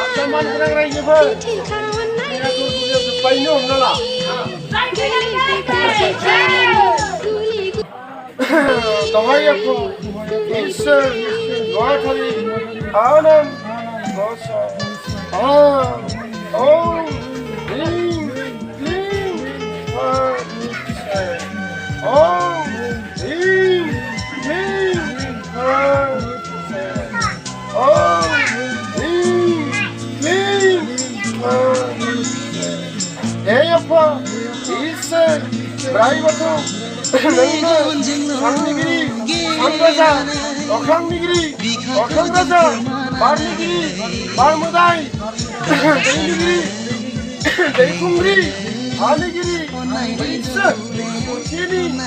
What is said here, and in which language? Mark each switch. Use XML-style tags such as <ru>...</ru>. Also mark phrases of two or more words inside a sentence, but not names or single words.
<brx>मान गोनां रायजोफोर जोब्बायनो हमना ला दहाय आफा इसोर नुवाथारि आनान गसा</brx> <sa>ओम ह्रीं क्लीं फासे ओम ह्रीं क्लीं फासे ओम ह्रीं क्लीं फासे</sa> <brx>हे आफा इसोर ब्रायबाथौ नोंनो साननिगिरि सानराजा अख्रांनिगिरि अख्रांराजा बारनिगिरि बारमोदाय दैनिगिरि दैखुंग्रि हानिगिरि इसोर मुथिनि</brx>